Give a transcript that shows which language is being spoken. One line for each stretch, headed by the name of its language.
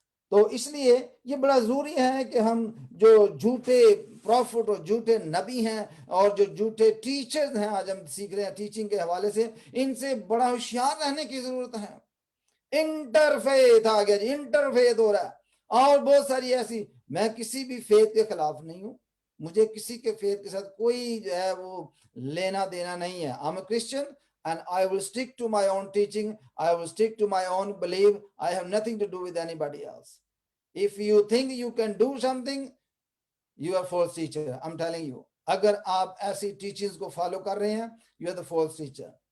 Hindi: तो इसलिए ये बड़ा जरूरी है कि हम जो झूठे प्रॉफिट और झूठे नबी हैं और जो झूठे टीचर्स हैं, आज हम सीख रहे हैं टीचिंग के हवाले से, इनसे बड़ा होशियार रहने की जरूरत है। इंटरफेथ आ गया जी, इंटरफेथ हो रहा है, और बहुत सारी ऐसी। मैं किसी भी फेथ के खिलाफ नहीं हूं, मुझे किसी के फेथ के साथ कोई जो है वो लेना देना नहीं है।
English: I am a Christian and I will stick to my own teaching. I will stick to my own belief. I have nothing to do with anybody else. If you think you can do something, you are false teacher. I'm telling you.
Hindi: अगर आप ऐसी teachings को follow कर रहे हैं,
English: you are the false teacher.